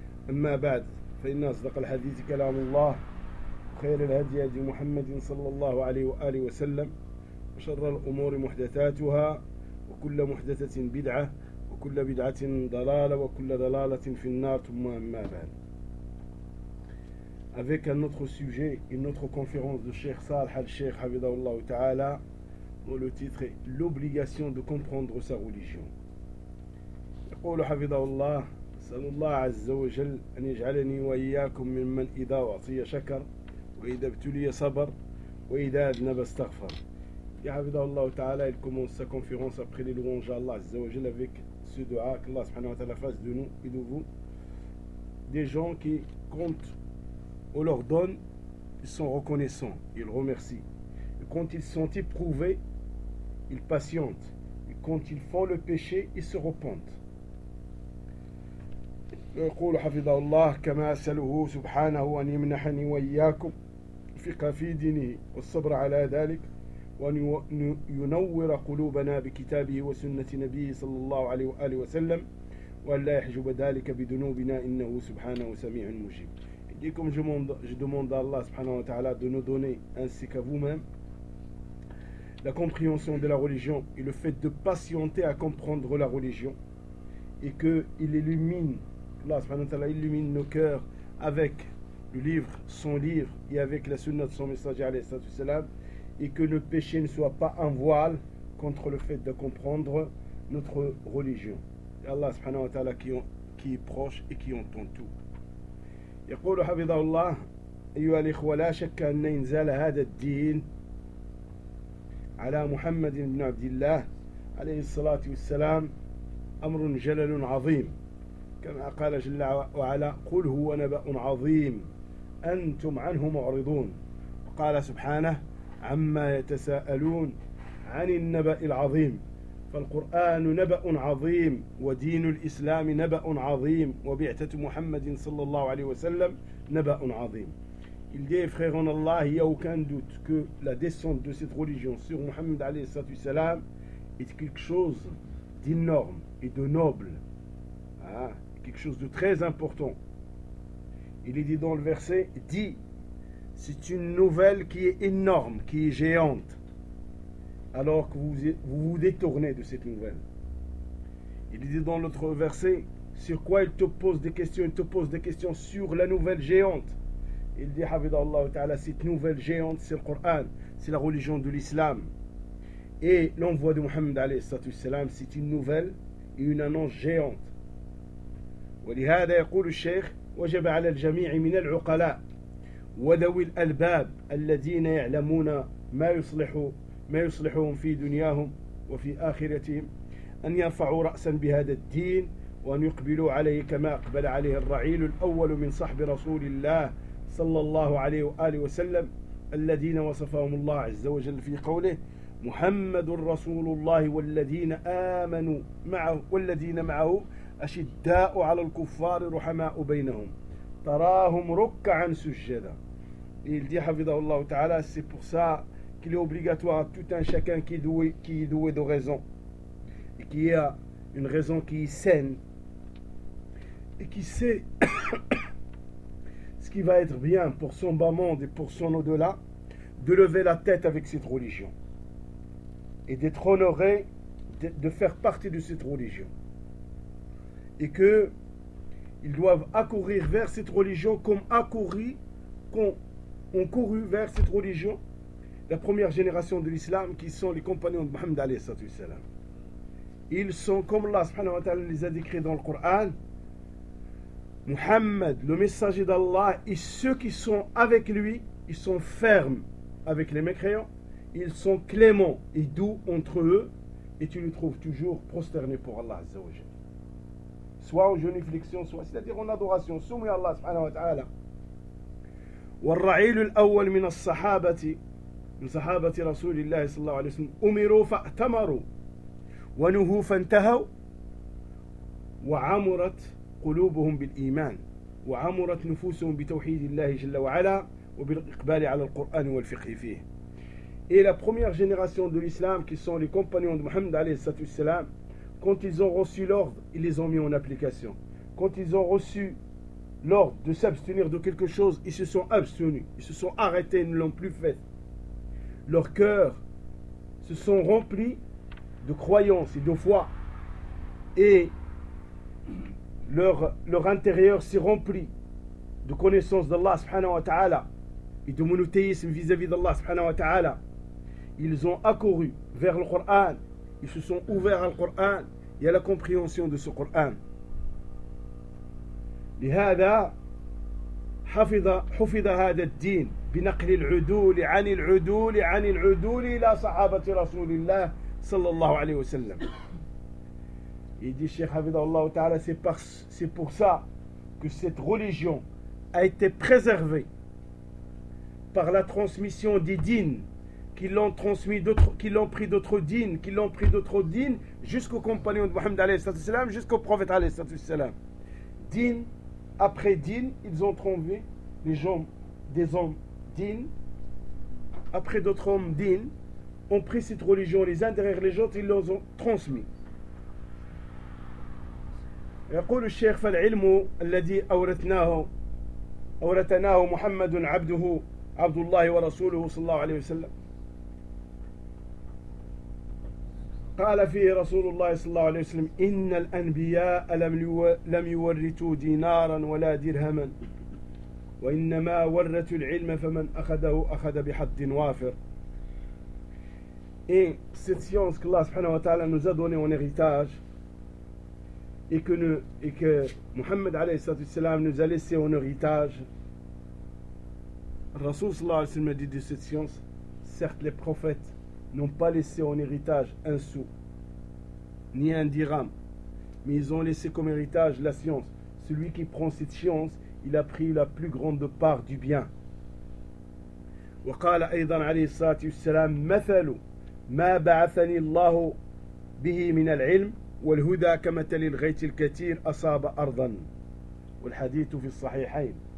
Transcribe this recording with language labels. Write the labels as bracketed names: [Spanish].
[Arabic] أما بعد، فإن أصدق الحديث كلام الله، خير الهدي هدي محمد صلى الله عليه وآله وسلم، وشر الأمور محدثاتها، وكل محدثة بدعة، وكل بدعة ضلالة، وكل ضلالة في النار، ثم أما بعد. [French] Avec un autre sujet, une autre conférence de Cheikh Saleh al-Sheikh Hafidhahullah Ta'ala, dont le titre est l'obligation de comprendre sa religion. [Arabic] يقول حفظه الله أسأل الله عز وجل أن يجعلني وإياكم ممن إذا أعطي شكر وإذا ابتلي صبر وإذا أذنب استغفر. يا حفظه الله تعالى [French] il commence sa conférence après les louanges à Allah [Arabic] عز وجل [French] avec ce dua que Allah [Arabic] سبحانه وتعالى [French] fasse de nous et de vous des gens qui comptent on leur donne ils sont reconnaissants, ils remercient. Quand ils sont éprouvés, ils patientent. Et quand ils font le péché, ils se repentent. [Arabic] يقول حفظه الله كما أسأله سبحانه أن يمنحني وإياكم الفقه في دينه والصبر على ذلك، وأن ينور قلوبنا بكتابه وسنة نبيه صلى الله عليه وآله وسلم، وأن لا يحجب ذلك بذنوبنا إنه سبحانه سميع مجيب. ديكم جمون جدمون دار الله سبحانه وتعالى دونو دوني أنسي كفومهم [French] la compréhension de la religion et le fait de patienter à comprendre la religion, et que il illumine, Allah subhanahu wa ta'ala illumine nos cœurs avec le livre, son livre, et avec la sunna de son messager alayhi salatu wassalam, et que le péché ne soit pas un voile contre le fait de comprendre notre religion. Et Allah subhanahu wa ta'ala qui est proche et qui entend tout. [Arabic] يقول حفظه الله أيها الإخوة لا شك أن إنزال هذا الدين على محمد بن عبد الله عليه الصلاة والسلام أمر جلل عظيم، كما قال جل وعلا قل هو نبأ عظيم أنتم عنه معرضون، وقال سبحانه عما يتساءلون عن النبأ العظيم. فالقرآن نبأ عظيم، ودين الإسلام نبأ عظيم، وبعثة محمد صلى الله عليه وسلم نبأ عظيم. [French] Il dit, frère en Allah, il n'y a aucun doute que la descente de cette religion sur Mohammed alayhi salam est quelque chose d'énorme et de noble. Hein? Quelque chose de très important. Il est dit dans le verset, dit, c'est une nouvelle qui est énorme, qui est géante, alors que vous vous détournez de cette nouvelle. Il est dit dans l'autre verset, sur quoi il te pose des questions? Il te pose des questions sur la nouvelle géante. Il dit, Hafidhahullah Ta'ala, cette nouvelle géante, c'est le Coran, c'est la religion de l'islam. Et l'envoi de Muhammad alayhi sallatu salam, c'est une nouvelle et une annonce géante. [Arabic] ولهذا يقول الشيخ وجب على الجميع من العقلاء وذوي الألباب الذين يعلمون ما يصلحهم في دنياهم وفي آخرتهم أن يرفعوا رأسا بهذا الدين وأن يقبلوا عليه كما أقبل عليه الرعيل الأول من صحب رسول الله صلى الله عليه وآله وسلم الذين وصفهم الله عز وجل في قوله محمد رسول الله والذين آمنوا معه والذين معه أشداء على الكفار رحماء بينهم تراهم ركعا سجدا. [French] Il dit [Arabic] حفظه الله تعالى [French] c'est pour ça qu'il est obligatoire à tout un chacun qui est doué de raison et qui a une raison qui est saine et qui sait ce qui va être bien pour son bas monde et pour son au-delà, de lever la tête avec cette religion et d'être honoré de faire partie de cette religion, et que ils doivent accourir vers cette religion comme accourir ont couru vers cette religion, la première génération de l'islam, qui sont les compagnons de Mohammed alayhi salatu wassalam. Ils sont comme Allah subhanahu wa ta'ala les a décrits dans le Coran. Mohammed, le messager d'Allah, et ceux qui sont avec lui, ils sont fermes avec les mécréants. Ils sont cléments et doux entre eux. Et tu les trouves toujours prosternés pour Allah azza wa jalla. Soit en genuflexion, soit, c'est-à-dire en adoration, soumis à Allah subhanahu wa ta'ala. [Arabic] والرعيل الأول من الصحابة من صحابة رسول الله صلى الله عليه وسلم أمروا فأتمروا ونهوا فانتهوا وعمرت قلوبهم بالإيمان وعمرت نفوسهم بتوحيد الله جل وعلا وبالإقبال على القرآن والفقه فيه. [French] Et la première génération de l'islam, qui sont les compagnons de Mohammed [Arabic] عليه الصلاة والسلام, [French] quand ils ont reçu l'ordre, ils les ont mis en application. Quand ils ont reçu lors de s'abstenir de quelque chose, ils se sont abstenus, ils se sont arrêtés, ils ne l'ont plus fait. Leurs cœurs se sont remplis de croyance et de foi, et leur intérieur s'est rempli de connaissance d'Allah subhanahu wa ta'ala et de monothéisme vis-à-vis d'Allah subhanahu wa ta'ala. Ils ont accouru vers le Coran, ils se sont ouverts au Coran et à la compréhension de ce Coran. [Arabic] لهذا حفظ هذا الدين بنقل العدول عن العدول عن العدول إلى صحابة رسول الله صلى الله عليه وسلم. [French] Il dit Cheikh Hafidah Allah Ta'ala, c'est pour ça que cette religion a été préservée par la transmission des dînes qui l'ont pris d'autres dînes jusqu'aux compagnons de Mohammed alayhi salatu wassalam, jusqu'au prophète alayhi salatu wassalam. Dînes après din, ils ont trouvé les gens, des hommes din. Après d'autres hommes din, ont pris cette religion les uns derrière les autres, ils les ont transmis. [Arabic] يقول الشيخ فالعلم الذي أورثناه محمد عبده عبد الله ورسوله صلى الله عليه وسلم. قال فيه رسول الله صلى الله عليه وسلم إن الأنبياء لم يورثوا دينارا ولا درهما وإنما ورثوا العلم فمن أخذه أخذ بحظ وافر. [French] Et cette science que Allah subhanahu wa ta'ala nous a donné en héritage, et que Muhammad alayhi salatu wassalam nous a laissé en héritage, le Rasul [Arabic] صلى الله عليه وسلم [French] a dit de cette science, certes les prophètes n'ont pas laissé en héritage un sou ni un dirham, mais ils ont laissé comme héritage la science. Celui qui prend cette science, il a pris la plus grande part du bien. [Arabic] وقال ايضا عليه الصلاه والسلام مثل ما بعثني الله به من العلم والهدى كمثل الغيث الكثير اصاب ارضا والحديث في الصحيحين.